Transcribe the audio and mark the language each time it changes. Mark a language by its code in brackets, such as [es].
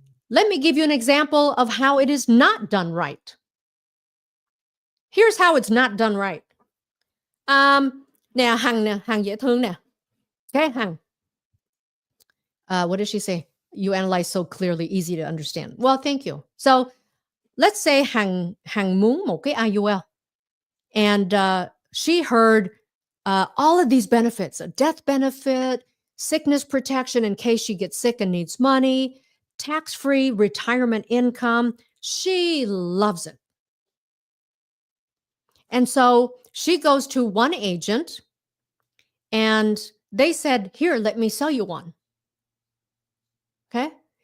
[en] Let me give you an example of how it is not done right. Here's how it's not done right. [vi] Nè, Hằng dễ thương nè. [en] Okay, Hằng. What did she say? You analyze so clearly, easy to understand. Well, thank you. So let's say [vi] Hằng muốn một cái IUL. [en] And she heard all of these benefits, a death benefit, sickness protection in case she gets sick and needs money, tax-free retirement income. She loves it. And so she goes to one agent and they said, here, let me sell you one. Okay.